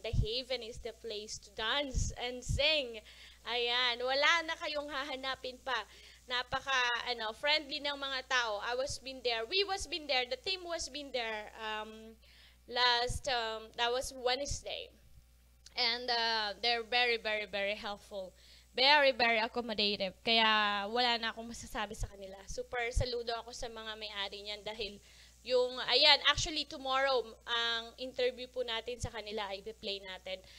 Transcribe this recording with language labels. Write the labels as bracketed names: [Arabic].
[English] The Haven is the place to dance and sing. [Filipino] Ayan, wala na kayong hahanapin pa. Napaka friendly ng mga tao. [English] We was been there. The team was been there that was Wednesday. And they're very helpful. Very accommodative. [Filipino] Kaya wala na akong masasabi sa kanila. Super saludo ako sa mga may-ari niyan dahil [English] actually tomorrow [Filipino] ang interview po natin sa kanila ay i-play natin.